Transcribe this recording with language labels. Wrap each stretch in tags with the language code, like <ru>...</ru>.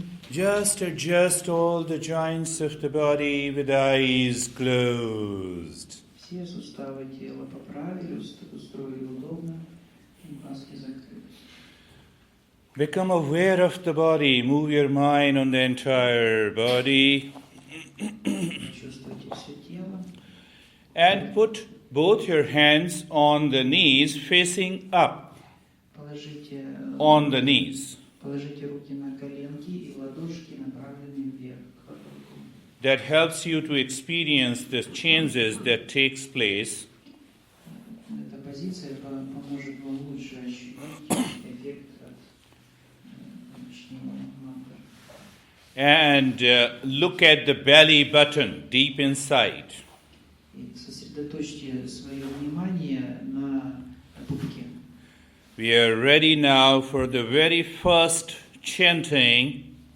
<en>Just adjust all the joints of the body with eyes closed.</en> <ru>Все суставы тела поправили, устроили удобно, и глазки закрыты.</ru> <en>Become aware of the body. Move your mind on the entire body.</en> <ru>Чувствуйте все тело.</ru> <en>And put both your hands on the knees, facing up.</en> <ru>Положите,</ru> <en>on the knees.</en> <ru>Положите руки на коленки и ладошки направлены вверх.</ru> <en>That helps you to experience the changes that takes place.</en> <ru>Эта позиция поможет вам лучше ощутить эффект от чтения мантр.</ru> <en>And look at the belly button deep inside.</en> <ru>И сосредоточьте свое внимание на пупке.</ru> <en>We are ready now for the very first chanting.</en>